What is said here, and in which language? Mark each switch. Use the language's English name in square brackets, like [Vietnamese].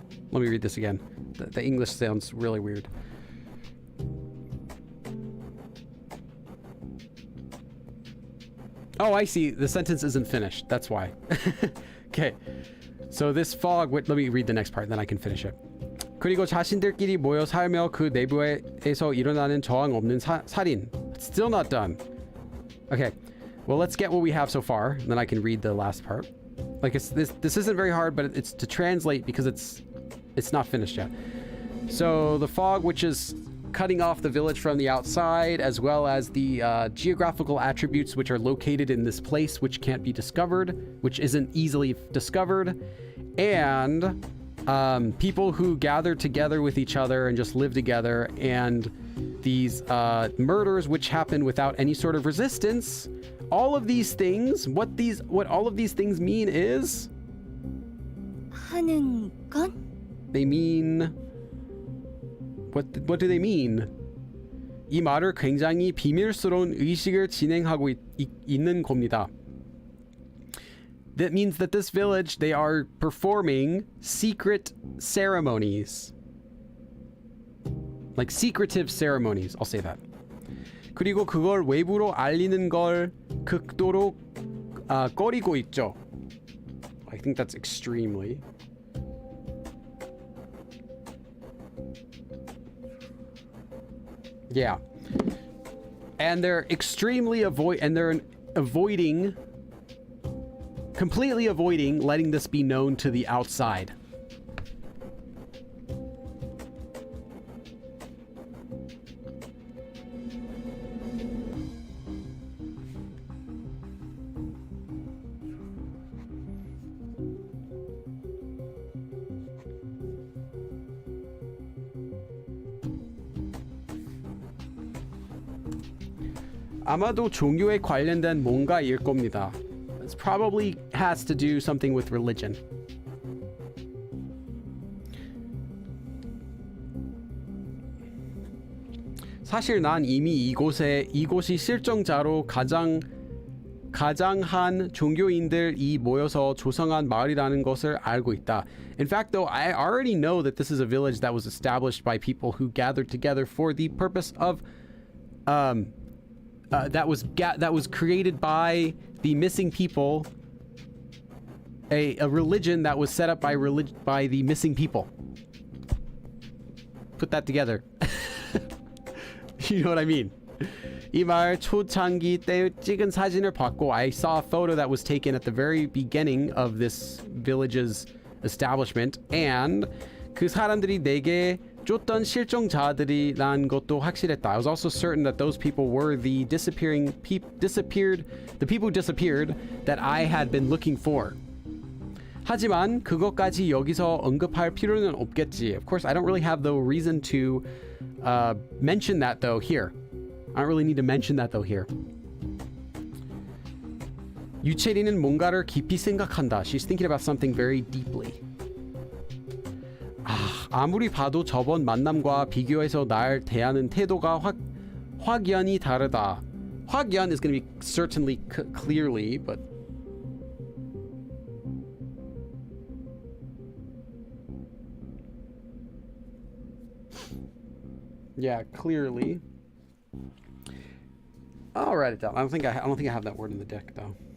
[English] Let me read this again. The English sounds really weird. Oh, I see. The sentence isn't finished. That's why. Okay. So this fog, let me read the next part, then I can finish it. [Korean] 그리고 자신들끼리 모여 살며 그 내부에서 일어나는 저항 없는 살인. [English] It's still not done. Okay. Well, let's get what we have so far, and then I can read the last part. Like this isn't very hard, but it's to translate because it's not finished yet. So the fog, which is cutting off the village from the outside, as well as the geographical attributes which are located in this place which can't be discovered, which isn't easily discovered, and people who gather together with each other and just live together, and these murders which happen without any sort of resistance. All of these things, what all of these things mean is [Korean] 하는 건? [English] they mean what do they mean? [Korean] 이 말을 굉장히 비밀스러운 의식을 진행하고 있는 겁니다. [English] That means that this village, they are performing secret ceremonies. Like secretive ceremonies, I'll say that. [Korean] 그리고 그걸 외부로 알리는 걸 극도로 꺼리고 있죠. [English] I think that's extremely. Yeah. And they're completely avoiding letting this be known to the outside. [Korean] 아마도 종교에 관련된 뭔가일 겁니다. [English] It probably has to do something with religion. [Korean] 사실 난 이미 이곳이 실종자로 가장한 종교인들이 모여서 조성한 마을이라는 것을 알고 있다. [English] In fact, though, I already know that this is a village that was established by people who gathered together for the purpose of that was created by the missing people, a religion that was set up by the missing people. Put that together. You know what I mean? [Korean] 이 마을 초창기 때 찍은 사진을 봤고, [English] I saw a photo that was taken at the very beginning of this village's establishment, and [Korean] 그 사람들이 내게 쫓던 실종자들이란 것도 확실했다. [English] I was also certain that those people were the people who disappeared that I had been looking for. [Korean] 하지만 그것까지 여기서 언급할 필요는 없겠지. [English] Of course, I don't really have the reason to mention that though here. I don't really need to mention that though here. [Korean] 유채리는 뭔가를 깊이 생각한다. [English] She's thinking about something very deeply. [Korean] 아무리 봐도 저번 만남과 비교해서 날 대하는 태도가 확연히 다르다. [English] 확연 is going to be certainly clearly, but yeah, clearly. I'll write it down. I don't think I have that word in the deck though.